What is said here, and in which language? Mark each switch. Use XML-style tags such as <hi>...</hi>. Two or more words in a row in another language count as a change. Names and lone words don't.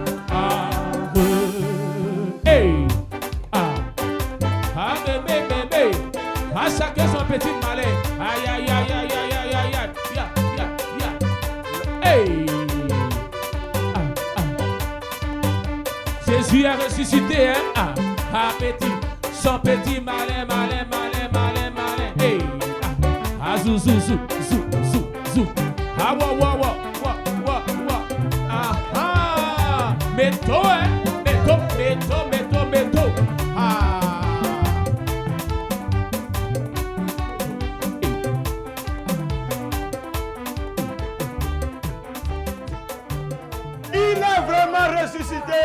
<fr>Hey, bébé, à chacun son petit malin. Aïe, aïe, aïe, aïe, aïe, aïe, aïe, aïe, hey. Jésus a ressuscité, hein? Petit, son petit malin. Hey, zou, zou, zou, zou, zou, zou. Wa. Métaux, hein? Métaux. Il est vraiment ressuscité.</fr>